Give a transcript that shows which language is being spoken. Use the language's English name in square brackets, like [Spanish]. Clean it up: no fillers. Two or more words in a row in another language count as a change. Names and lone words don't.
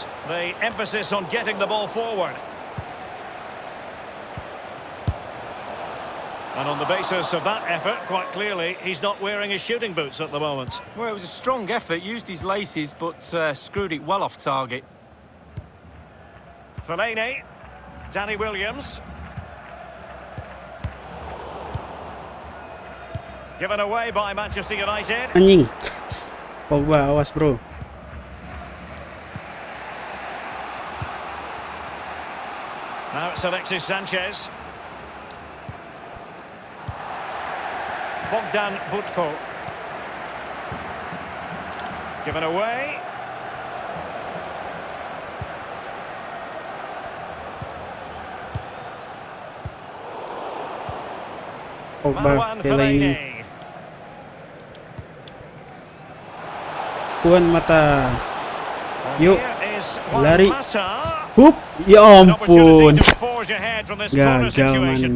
[English] The emphasis on getting the ball forward. And on the basis of that effort, quite clearly, he's not wearing his shooting boots at the moment. Well, it was a strong effort, used his laces, but screwed it well off target. Fellaini. Danny Williams. Given away by Manchester United. [Indonesian] Anjing. Pogba, awas bro. [English] Now it's Alexis Sanchez. Bogdan Budko. Given away. Pogba, Marouane Fellaini. Fellaini. Juan Mata. [Indonesian] Yuk, [English] Here is Juan [Indonesian] lari. [English] Mata. [Indonesian] Hup, ya [English] An [Indonesian] ampun. [English] opportunity to forge ahead from this corner [Indonesian] Gagal [English] situation.